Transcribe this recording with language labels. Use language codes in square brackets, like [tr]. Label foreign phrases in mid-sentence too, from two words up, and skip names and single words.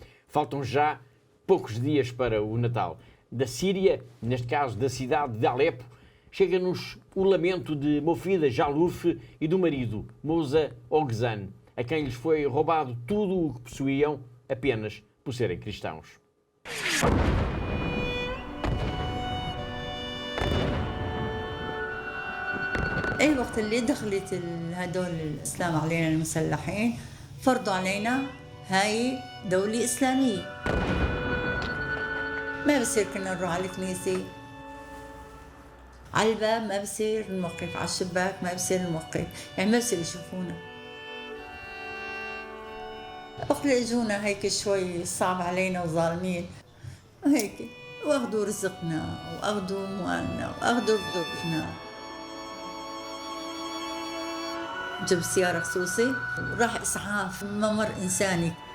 [pt] Faltam já poucos dias para o Natal. Da Síria, neste caso da cidade de Alepo, chega-nos o lamento de Mofida Jalouf e do marido, Mousa Ogzan, a quem lhes foi roubado tudo o que possuíam apenas por serem cristãos. [ar] أي وقت اللي دخلت هدول الإسلام علينا المسلحين فرضوا علينا هاي دولة إسلامية ما بصير كنا نروح على الكنيسة على الباب ما بصير نوقف على الشباك ما بصير نوقف يعني ما بصير يشوفونا وقت اللي اجونا هيك شوي صعب علينا وظالمين وهيك واخذوا رزقنا واخذوا اموالنا واخذوا ضيوفنا جاب سيارة خصوصي وراح اسعاف ممر انساني